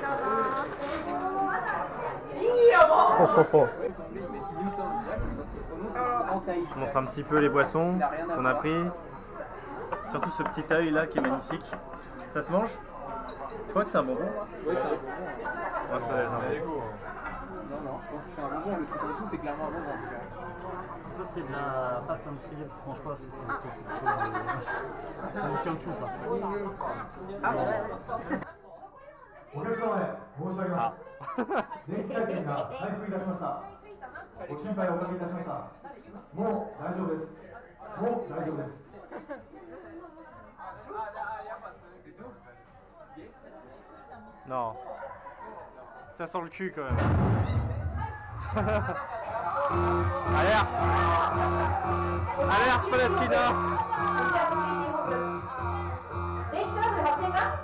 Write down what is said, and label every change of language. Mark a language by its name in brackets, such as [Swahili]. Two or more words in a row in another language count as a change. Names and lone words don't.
[Japanese] どうぞ。 [French] Je montre un petit peu les boissons qu'on a pris. Surtout ce petit œil là qui est magnifique. Ça se mange? Je crois que c'est un bonbon. Oui, c'est un bonbon. Ouais, ça a l'air d'un bonbon. Non, je pense que c'est un bonbon. Le truc en dessous, c'est clairement un bonbon. Ça c'est de la pâte industrielle, ça se mange pas, c'est du caoutchouc ça. Ah ouais. [Japanese] お客様へ申し上げます。電気回転が回復いたしました。ご心配をおかけいたしました。もう大丈夫です。もう大丈夫です。 [French] Non, ça sent le cul quand même. Alerte! Alerte, Palatina! [Japanese] 電気トラブル発生か？